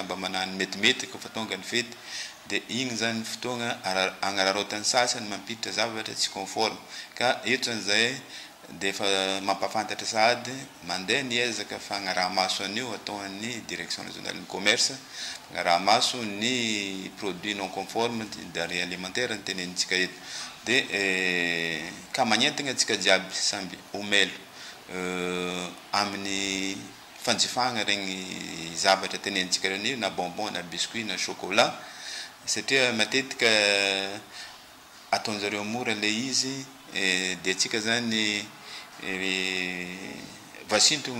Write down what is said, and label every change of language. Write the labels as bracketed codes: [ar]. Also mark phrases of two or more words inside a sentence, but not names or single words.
[mg] mba manano metimety kofa tonga ny fety dia igny zany fotoagna agnararaotany sasany mampiditra zavatra tsy conforme ka eto an'izay dia efa mampafantatra sady mandeha niezaka fagnarahamaso an'io atao ny [fr] direction régionale du commerce [mg] fagnarahamaso ny [fr] produit non conforme denrée alimentaire [mg] ny tenenintsika eto dia ka magnentagna antsika jiaby samby omelo amin'ny fanjifagna regny zavatra tenenintsika renio na bonbon na biscuit na chocolat satria matetika ataon'zareo mora le izy dia atsika zany vasintogno